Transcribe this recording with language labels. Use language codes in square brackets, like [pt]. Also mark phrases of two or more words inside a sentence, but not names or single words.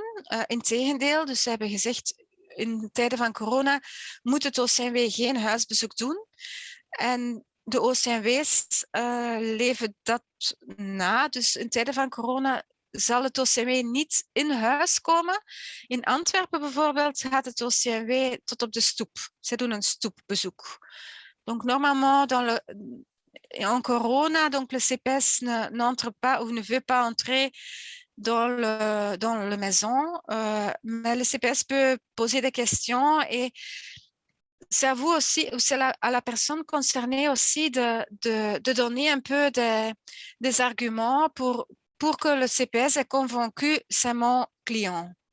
[nl] Integendeel, dus ze hebben gezegd in tijden van corona moet het OCMW geen huisbezoek doen. En de OCMW's leven dat na. Dus in tijden van corona zal het OCMW niet in huis komen. In Antwerpen bijvoorbeeld gaat het OCMW tot op de stoep. Ze doen een stoepbezoek. [fr] Donc normalement en corona, donc le CPS n'entre pas ou ne veut pas entrer dans la maison, mais le CPS peut poser des questions et c'est à vous aussi, c'est à la personne concernée aussi de donner un peu des arguments pour que le CPS est convaincu, c'est mon client.